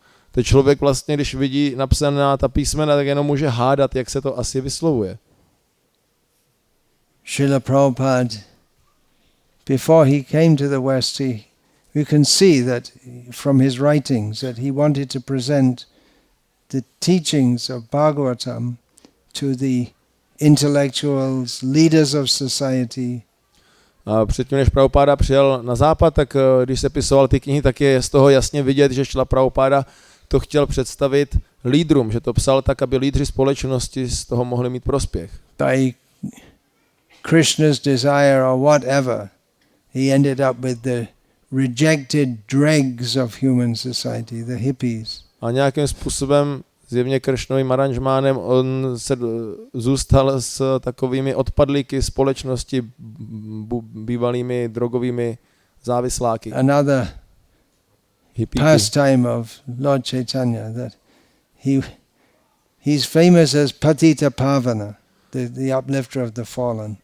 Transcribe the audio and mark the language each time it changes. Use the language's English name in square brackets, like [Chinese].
[Czech] Ten člověk vlastně, když vidí napsaná ta písmena, tak jenom může hádat, jak se to asi vyslovuje. [English] Srila Prabhupada, before he came to the West, you can see that from his writings that he wanted to present the teachings of Bhagavatam to the intellectuals, leaders of society. [Czech] A předtím, než Prabhupada přijel na západ, tak když se pisoval ty knihy, tak je z toho jasně vidět, že Srila Prabhupada to chtěl představit lídrům, že to psal tak, aby lídři společnosti z toho mohli mít prospěch. [English] By Krishna's desire or whatever, he ended up with the rejected dregs of human society, the hippies. [Czech] A nějakým způsobem, zjevně Kršnovým aranžmánem, on se zůstal s takovými odpadlíky společnosti, bývalými drogovými závisláky. [English] Another pastime of Lord Chaitanya, that he's famous as Patita Pavana, the uplifter of the fallen.